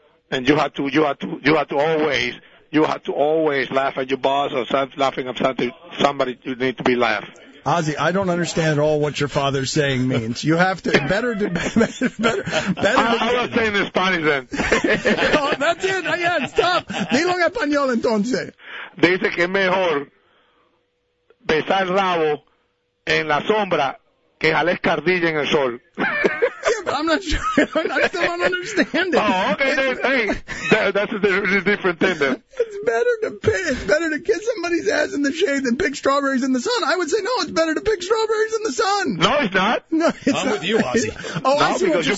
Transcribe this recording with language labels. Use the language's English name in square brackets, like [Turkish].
[English] And you have to always laugh at your boss or laughing at somebody you need to be laughed. Ozzie, I don't understand at all what your father's saying means. You have to better. I was saying this funny then. Oh, that's it. Yeah, stop. [Spanish] Dilo en español entonces. Dice que es mejor besar rabo en la sombra que jalar cardilla en el sol. [English] I'm not sure. I still don't understand it. Oh, okay. That's a really different thing then. It's better to kiss somebody's ass in the shade than pick strawberries in the sun. I would say, no, it's better to pick strawberries in the sun. No, it's not. No, I'm with you, Ozzie.